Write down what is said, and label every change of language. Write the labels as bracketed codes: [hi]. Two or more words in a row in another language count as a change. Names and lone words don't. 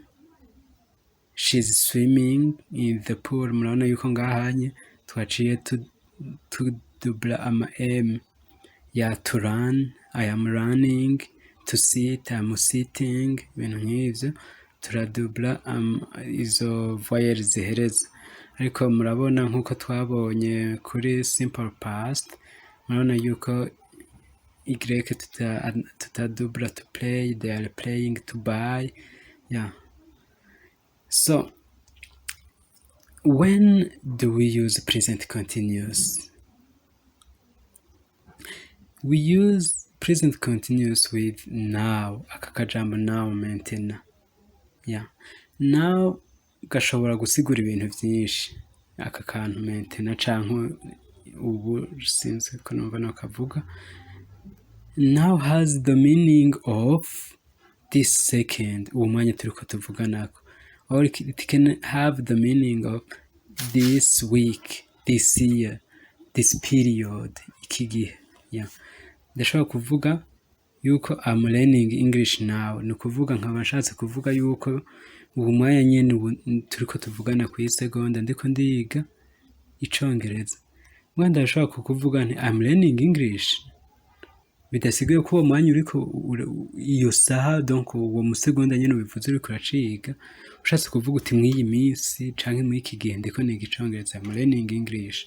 [en] To swim, she's swimming in the pool. [rn] Murabona yuko ngahanye twaciye tudubla ama m ya [en] to run, I am running, to sit, I am sitting, [rn] ibintu nk'ivyo turadubla izo voyelle zihereza. Ariko murabona nk'uko twabonye kuri [en] simple past, [rn] murabona yuko y tutadubla [en] to play, they are playing, to buy. Yeah. So when do we use present continuous? We use present continuous with now, [rn] aka kajambo [en] now maintenant. Yeah. [rn] Now gashobora gusigura ibintu byinshi, aka kantu maintenant canke ubu sinzi ko numva no kavuga. [en] Now has the meaning of this second, [rn] uwo mwanya turiko tuvuganako, [en] or it can have the meaning of this week, this year, this period, [rn] iki gihe. Yeah. Ndashobora kuvuga yuko [en] I'm learning English now, [rn] ni kuvuga nkaba nshatse kuvuga yuko ubu mwanya nyene turiko tuvugana ku isegonda ndiko ndiga icongereza. Mwanda ndashobora kukuvuga nti [en] I'm learning English, [rn] bidasigaye ko uwo mwanya uriko iyo saha, donc uwo musegonda nyene ubivuze uriko uraciga, ushatse kuvuga uti mw'iyi minsi canke mw'iki gihe ndiko niga icongereza, [en] I'm learning English.